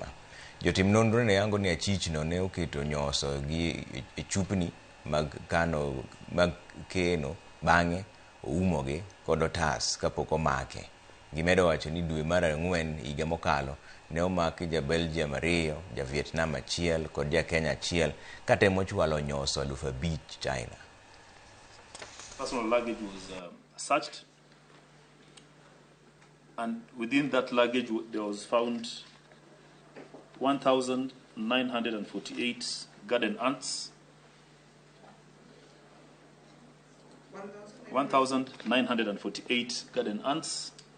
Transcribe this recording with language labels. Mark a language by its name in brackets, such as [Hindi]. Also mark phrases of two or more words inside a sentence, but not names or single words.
[Luo (Kenya and Tanzania)] Jotim nonro ne yango ni achich no ne oketo nyoso gi e chupni mag kano mag keno bang'e oumogi kod otas kapok omake. Gimedo wacho ni dwe mar 4 higa mokalo ne omaki ja Belgium 2, ja Vietnam 1 kod ja Kenya 1 katemo chwalo nyoso 5,000 China. [English] Personal luggage was searched, and within that luggage there was found 1,948 garden ants, 1,948 garden ants.